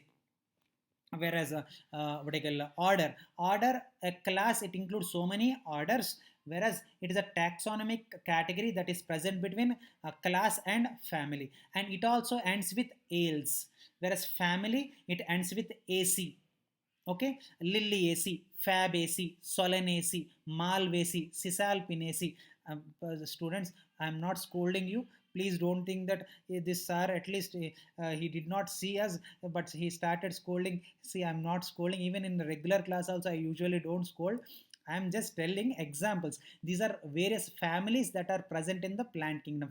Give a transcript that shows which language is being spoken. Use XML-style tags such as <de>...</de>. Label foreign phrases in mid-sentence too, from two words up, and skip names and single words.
<en>Whereas what I call order, a class, it includes so many orders, whereas it is a taxonomic category that is present between class and family, and it also ends with ales. Whereas family, it ends with ac. Okay, lily ac, fab ac, solen ac, malv ac, cisalpine ac. Students, I am not scolding you. Please don't think that this sir, at least he did not see us, but he started scolding. See, I'm not scolding. Even in the regular class also, I usually don't scold. I'm just telling examples. These are various families that are present in the plant kingdom.</en>